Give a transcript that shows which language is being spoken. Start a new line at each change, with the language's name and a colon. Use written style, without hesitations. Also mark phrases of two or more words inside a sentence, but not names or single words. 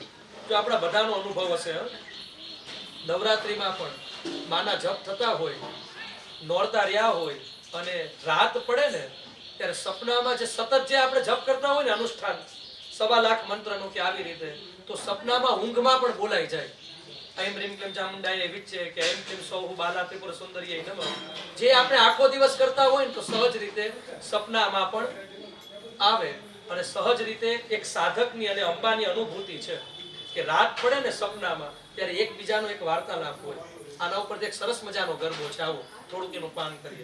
Gujarati: જો આપણા બધાનો અનુભવ હશે, નવરાત્રીમાં પણ માના જપ થતા હોય, નોરતા રહ્યા હોય અને રાત પડે ને ત્યારે સપનામાં જે સતત જે આપણે જપ કરતા હોય ને અનુષ્ઠાન 1.25 લાખ મંત્રનું કે આવી રીતે, તો સપનામાં ઊંઘમાં પણ બોલાઈ જાય.
Sanskrit: ऐं ह्रीं क्लीं चामुंडायै विच्चे કે ऐं क्लीं સૌઃ બાલા ત્રિપુર સુંદરીય નમઃ.
Gujarati: જે આપણે આખો દિવસ કરતા હોય ને તો સહજ રીતે સપનામાં પણ આવે. અને સહજ રીતે એક સાધકની અને અંબાની અનુભૂતિ છે કે રાત પડે ને સપનામાં ત્યારે એકબીજાનો એક વાર્તાલાપ હોય. આના ઉપર એક સરસ મજાનો ગરબો છે. આવો થોડુંક એનું પાન કરીએ.